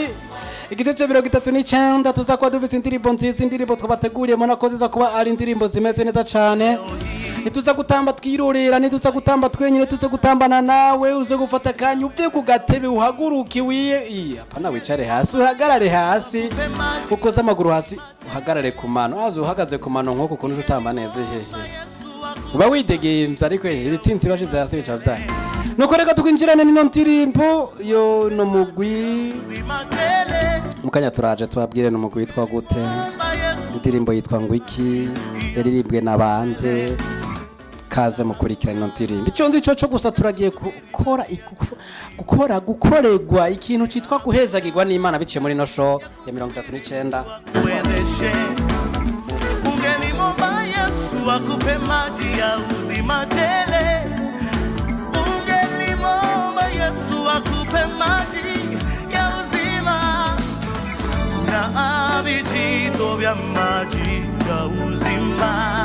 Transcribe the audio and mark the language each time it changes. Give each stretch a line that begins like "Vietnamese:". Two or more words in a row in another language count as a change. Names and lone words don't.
Rundi: Igice cya 39 tuza kuba dufite indirimbo nziza, indirimbo twabateguriye mona ko ziza kuba ari indirimbo zimeze neza cyane, nituza gutamba twirorera, nituza gutamba twenyine, tuza gutambana nawe, uze gufata kanya uve ku gatebe uhaguruke wiye apana wicare hasi, uhagarare hasi, ukoze amaguru hasi, uhagarare ku mano, azo uhagaze ku mano nk'uko kunje utamba neza hehe, uba widegemvye ariko ibitsinzi bashize hasi bica vyane. Nuko reka tukwinjirane nino ndirimbo yo no mugwi mukanya turaje tubabwire no mugwi witwa gute, indirimbo yitwa ngwiki, yaririmbwe nabande, kaze mukurikirana ino ndirimbo. Ico nzi cyo gusa turagiye gukorerwa ikintu citwa guhezagirwa n'Imana biciye muri no show ya 39.
Swahili: Ungelimomba Yesu akupe maji ya uzima tele. Ungelimomba Yesu akupe maji ya uzima, na vijito vya maji ya uzima.